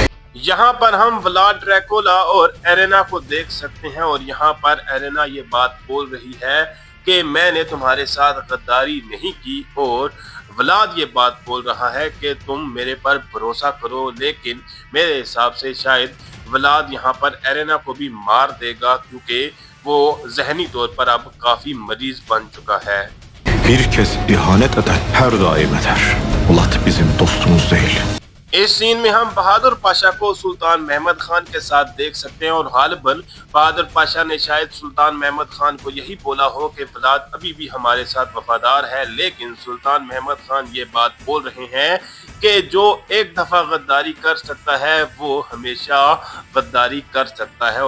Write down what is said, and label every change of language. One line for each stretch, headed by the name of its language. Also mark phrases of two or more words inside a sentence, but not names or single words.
Hindi: यहाँ पर हम व्लाद ड्रैकुला और एरेना को देख सकते हैं और यहाँ पर एरेना ये बात बोल रही है कि मैंने तुम्हारे साथ गद्दारी नहीं की। और व्लाद ये बात बोल रहा है कि तुम मेरे पर भरोसा करो। लेकिन मेरे हिसाब से शायद व्लाद यहाँ पर एरेना को भी मार देगा, क्योंकि वो जहनी तौर पर अब काफी मरीज बन चुका है।
Turkish: Bir kez ihanet eden her daim eder. Vlad bizim dostumuz değil.
Hindi: इस सीन में हम बहादुर पाशा को सुल्तान महमद खान के साथ देख सकते हैं और गालिबन बहादुर पाशा ने शायद सुल्तान महमद खान को यही बोला हो कि वलाद अभी भी हमारे साथ वफादार है। लेकिन सुल्तान महमद खान ये बात बोल रहे हैं कि जो एक दफा गद्दारी कर सकता है वो हमेशा गद्दारी कर सकता है।